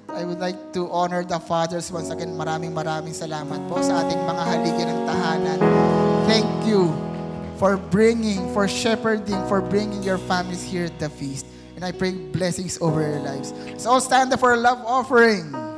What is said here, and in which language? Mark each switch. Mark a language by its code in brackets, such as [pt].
[en] I would like to honor the fathers once again. [tl] Maraming salamat po sa ating mga haligi ng tahanan. [en] Thank you for shepherding, for bringing your families here at the feast. And I pray blessings over your lives. Let's all stand up for a love offering.